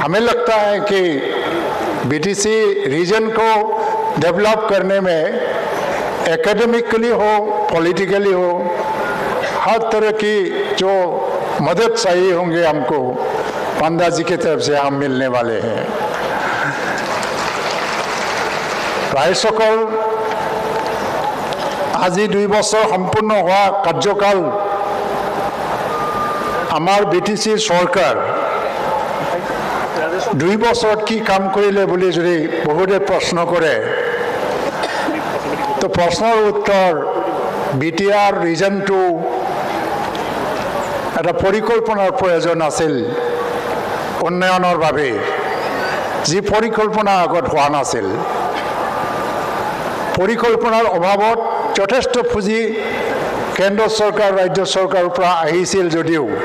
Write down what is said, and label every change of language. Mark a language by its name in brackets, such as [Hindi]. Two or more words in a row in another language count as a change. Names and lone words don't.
[Hindi] हमें लगता है कि बीटीसी रीजन को डेवलप करने में एकेडमिकली हो, पॉलिटिकली हो, हर तरह की जो मदद चाहिए होंगे हमको पंडा जी की तरफ से हम मिलने वाले हैं। [Assamese] राइजসকল আজি 2 বছৰ সম্পূৰ্ণ হোৱা কাৰ্যকাল আমাৰ বিটিসি চৰকাৰ 2 বছৰত কি কাম কৰিলে বুলি যদি বহুতে প্ৰশ্ন কৰে তো প্ৰশ্নৰ উত্তৰ বিটিআৰ ৰিজনটো এটা পৰিকল্পনাৰ প্ৰয়োজন আছিল উন্নয়নৰ বাবে যি পৰিকল্পনা আগত হোৱা নাছিল পৰিকল্পনাৰ অভাৱত যথেষ্ট পুঁজি কেন্দ্ৰ চৰকাৰ ৰাজ্য চৰকাৰৰ পৰা আহিছিল যদিও